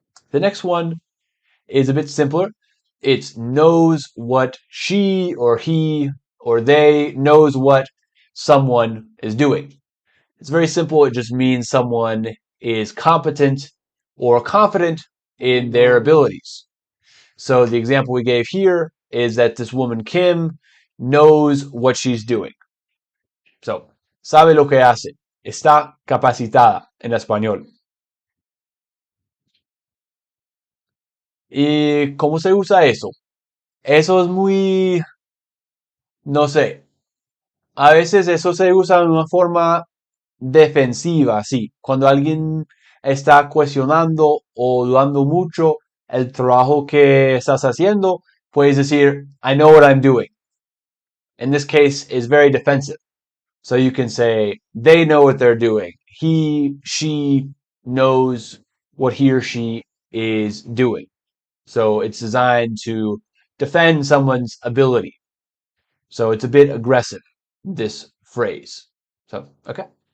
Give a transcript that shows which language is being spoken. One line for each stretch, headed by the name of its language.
English: The next one is a bit simpler. It knows what she or he or they knows what someone is doing. It's very simple. It just means someone is competent or confident in their abilities. So the example we gave here is that this woman, Kim, knows what she's doing.
Spanish: So, sabe lo que hace. Está capacitada en español. ¿Y cómo se usa eso? Eso es muy, no sé. A veces eso se usa de una forma defensiva, sí. Cuando alguien está cuestionando o dudando mucho el trabajo que estás haciendo, puedes decir,
English: I know what I'm doing. In this case, is very defensive. So you can say, they know what they're doing. He, she knows what he or she is doing. So it's designed to defend someone's ability. So it's a bit aggressive, this phrase. So, okay.